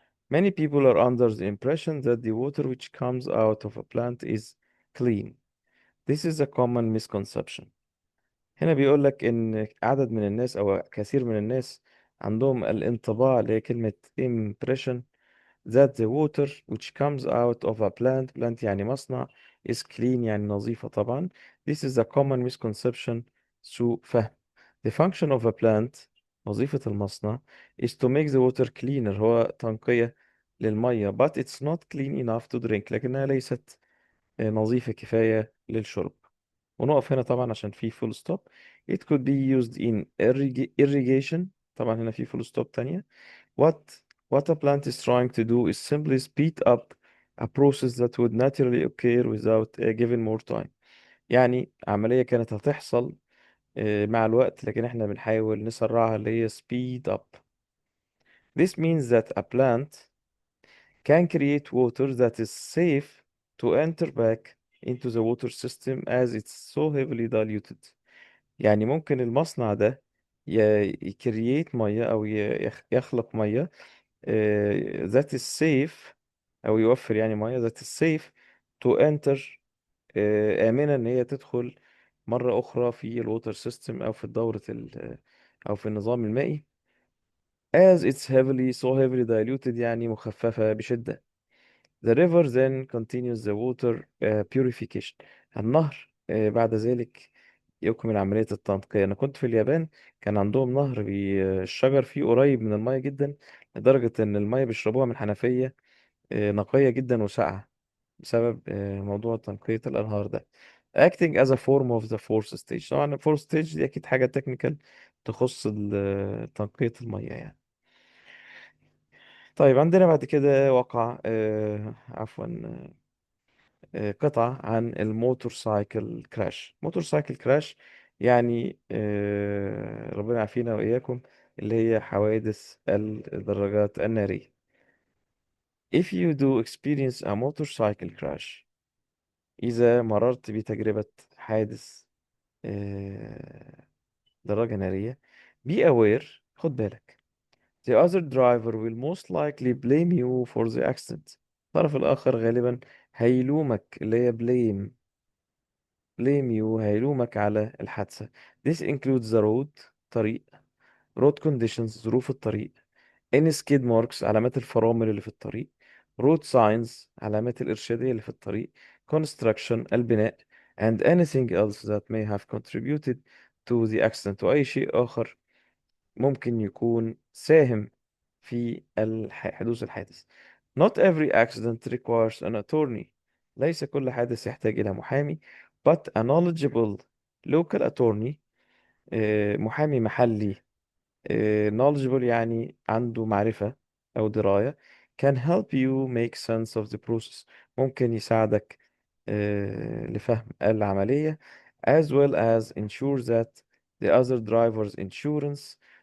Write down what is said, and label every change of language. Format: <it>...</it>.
<en>Many people are under the impression that the water which comes out of a plant is clean. This is a common misconception.</en> <ar>هنا بيقول لك إن عدد من الناس أو كثير من الناس عندهم الانطباع اللي هي كلمة</ar> <en>impression that the water which comes out of a plant</en> <ar>يعني مصنع</ar> <en>is clean</en> <ar>يعني نظيفة طبعا.</ar> <en>This is a common misconception</en> <ar>سوء فهم.</ar> <en>The function of a plant</en> <ar>وظيفة المصنع</ar> <en>is to make the water cleaner،</en> <ar>هو تنقية للمية</ar> <en>but it's not clean enough to drink،</en> <ar>لكنها ليست نظيفة كفاية للشرب. ونقف هنا طبعا عشان في full stop.</ar> <en>It could be used in irrigation،</en> <ar>طبعا هنا في full stop تانية.</ar> <en>What what a plant is trying to do is simply speed up a process that would naturally occur without given more time.</en> <ar>يعني عملية كانت هتحصل مع الوقت لكن احنا بنحاول نسرعها اللي هي</ar> <en>speed up. This means that a plant can create water that is safe to enter back into the water system as it's so heavily diluted.</en> <ar>يعني ممكن المصنع ده يكرييت مية أو يخلق مية</ar> <en>that is safe،</en> <ar>أو يوفر يعني مية</ar> <en>that is safe to enter،</en> <ar>آمنة إن هي تدخل مرة أخرى في الووتر سيستم أو في الدورة أو في النظام المائي</ar> <en>as it's heavily so heavily diluted</en> <ar>يعني مخففة بشدة.</ar> <en>The river then continues the water purification.</en> <ar>النهر بعد ذلك يكمل عملية التنقية. أنا كنت في اليابان، كان عندهم نهر الشجر فيه قريب من المية جدا لدرجة إن المية بيشربوها من حنفية نقية جدا وساقعة بسبب موضوع تنقية الأنهار ده.</ar> <en>acting as a form of the fourth stage.</en> <ar>طبعا ال</ar> <en>fourth stage</en> <ar>دي أكيد حاجة تكنيكال تخص تنقية المية يعني. طيب عندنا بعد كده وقع عفوا قطعة عن الموتور سايكل كراش. موتور سايكل كراش يعني ربنا يعافينا وإياكم اللي هي حوادث الدراجات النارية.</ar> <en>If you do experience a motorcycle crash،</en> <ar>إذا مررت بتجربة حادث آه، دراجة نارية،</ar> <en>be aware،</en> <ar>خد بالك،</ar> <en>the other driver will most likely blame you for the accident.</en> <ar>الطرف الآخر غالبا هيلومك اللي هي</ar> <en>blame you،</en> <ar>هيلومك على الحادثة. This includes the road، طريق، road conditions، ظروف الطريق، any skid marks، علامات الفرامل اللي في الطريق، road signs، علامات الإرشادية اللي في الطريق، construction، البناء، and anything else that may have contributed to the accident، وأي شيء آخر ممكن يكون ساهم في حدوث الحادث.</ar> <en>Not every accident requires an attorney.</en> <ar>ليس كل حادث يحتاج إلى محامي.</ar> <en>But a knowledgeable local attorney،</en> <ar>محامي محلي</ar> <en>knowledgeable</en> <ar>يعني عنده معرفة أو دراية،</ar> <en>can help you make sense of the process،</en> <ar>ممكن يساعدك لفهم العملية</ar> <en>as well as ensure that the other driver's insurance.</en>